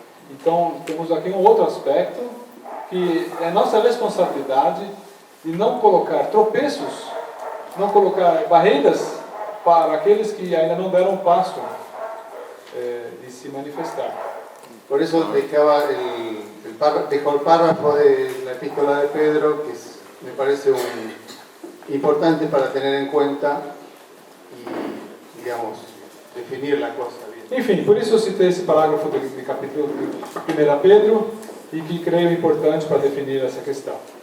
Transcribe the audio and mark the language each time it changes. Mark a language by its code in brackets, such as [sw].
[pt] Então, temos aqui um outro aspecto, que é nossa responsabilidade de não colocar tropeços, não colocar barreiras para aqueles que ainda não deram passo de se manifestar. [es] Por eso dejó el párrafo de la epístola de Pedro, que me parece importante para tener en cuenta y, digamos, definir la cosa bien. [pt] Enfim, por isso eu citei esse parágrafo do capítulo de 1 Pedro, e que creio importante para definir essa questão.